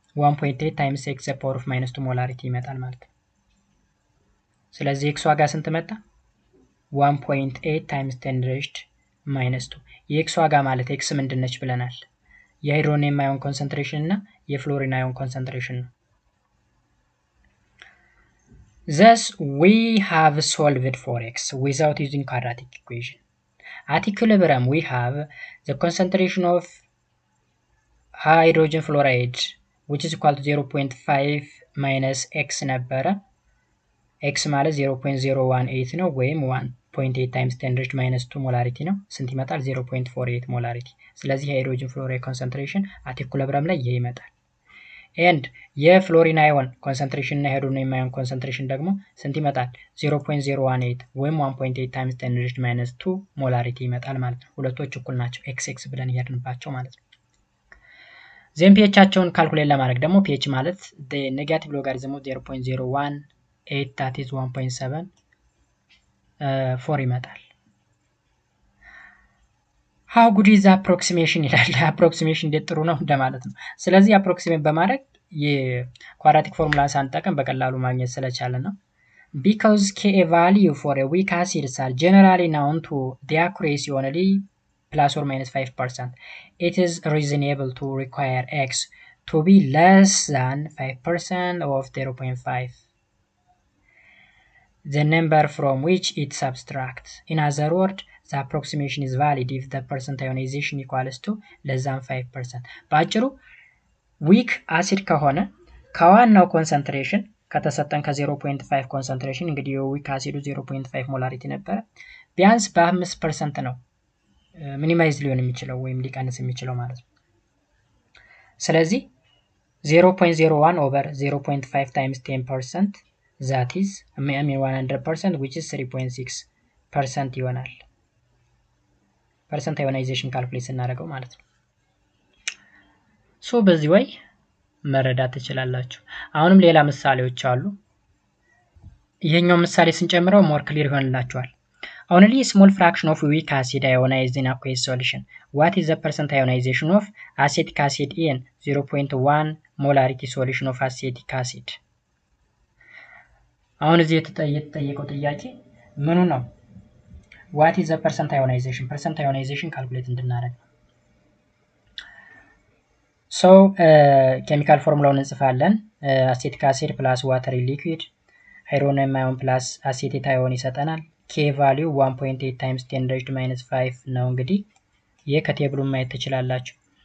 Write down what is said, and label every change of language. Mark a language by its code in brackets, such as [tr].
[en] 1.8 times x the power of minus 2 molarity [am] ይመጣል ማለት ነው። ስለዚህ x ዋጋ ስንት መጣ? [en] 1.8 times 10 raised minus 2 [am] የx ዋጋ ማለት x ምንድነች ብለናል? የሃይድሮኒየም አዮን ኮንሰንትሬሽን እና የፍሎሪን አዮን ኮንሰንትሬሽን ነው። [en] Thus we have solved for x without using quadratic equation. At equilibrium we have the concentration of hydrogen fluoride which is equal to 0.5 minus x ነበረ። [am] x ማለት 0.018 ነው ወይም [en] 1.8 times 10 raised minus 2 [am] ሞላሪቲ ነው። ስንት ይመጣል? 0.48 ሞላሪቲ። ስለዚህ የሃይድሮጅን ፍሎራይድ ኮንሰንትሬሽን አት ኢኩሊብሪየም ላይ ይሄ ይመጣል። ኤንድ የፍሎሪን አዮን ኮንሰንትሬሽን እና የሃይድሮኒየም አዮን ኮንሰንትሬሽን ደግሞ ስንት ይመጣል? 0.018 ወይም 1.8 times 10 raised minus 2 ሞላሪቲ ይመጣል ማለት ነው። ሁለቶች እኩል ናቸው x ብለን እያድንባቸው ማለት ነው። ዜን ፒኤቻቸውን ካልኩሌት ለማድረግ ደግሞ ፒኤች ማለት ኔጋቲቭ ሎጋሪዝም ኦፍ 0.018 [en] that is 1.7 4 [am] ይመጣል። [en] how good is approximation ይላል። approximation [am] እንዴት ጥሩ ነው እንደማለት ነው። ስለዚህ approximate በማድረግ የኳድራቲክ ፎርሙላ ሳንጠቀም በቀላሉ ማግኘት ስለቻለ ነው። [en] because k value for a weak acids are generally known to the accuracy only plus or minus 5%. It is reasonable to require x to be less than 5% of 0.5. The number from which it subtracts. In other words, the approximation is valid if the percent ionization equals to less than 5%. [am] በአጭሩ weak acid ከሆነ ከዋናው ኮንሰንትሬሽን ከተሰጠን ከ0.5 ኮንሰንትሬሽን እንግዲህ weak acid 0.5 ሞላሪቲ ነበረ ቢያንስ በ5% ነው ሚኒማይዝ ሊሆን የሚችለው ወይም ሊቀንስ የሚችለው ማለት ነው። ስለዚህ 0.01 over 0.5 times 10% [en] that is 100% which is 3.6% [am] ይሆናል። ፐርሰንት አዮናይዜሽን ካልኩሌት እናደርገው ማለት ነው። ሶ በዚህ ወይ መረዳት ትችላላችሁ። አሁንም ሌላ ምሳሌዎች አሉ። ይሄኛው ምሳሌ ስንጨምረው ሞር ክሊር ይሆንላችኋል። [en] Only a small fraction of weak acid ionized in aqueous solution. What is the percent ionization of acetic acid in 0.1 molarity solution of acetic acid? [am] አሁን እዚህ የተጠየቀው ጥያቄ ምኑ ነው? [en] What is the percent ionization? [am] Percent ionization calculate እንድናደርግ ነው። So chemical formulaውን እንጽፋለን። acetic acid plus water in liquid hydronium ion plus acetate ion ይሰጠናል። k value 1.8 times 10 raised to minus 5 ነው። እንግዲህ ይሄ ከቴብሉ ማየት ትችላላችሁ።